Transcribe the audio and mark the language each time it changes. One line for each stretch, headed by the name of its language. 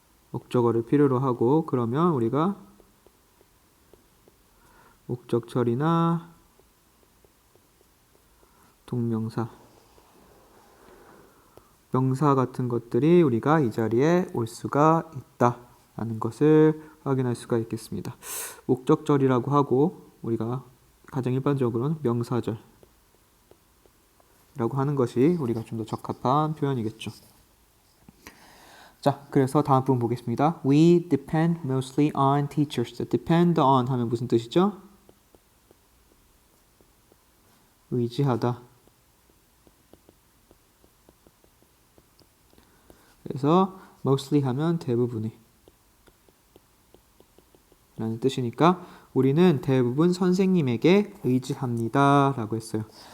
Korean: 목적어를 필요로 하고 그러면 우리가 목적 처리나 동명사, 명사 같은 것들이 우리가 이 자리에 올 수가 있다라는 것을 확인할 수가 있겠습니다. 목적절이라고 하고 우리가 가장 일반적으로는 명사절 라고 하는 것이 우리가 좀 더 적합한 표현이겠죠. 자, 그래서 다음 부분 보겠습니다.
English: We depend mostly on teachers.
Korean: depend on 하면 무슨 뜻이죠? 의지하다. 그래서 mostly 하면 대부분이 라는 뜻이니까 우리는 대부분 선생님에게 의지합니다 라고 했어요.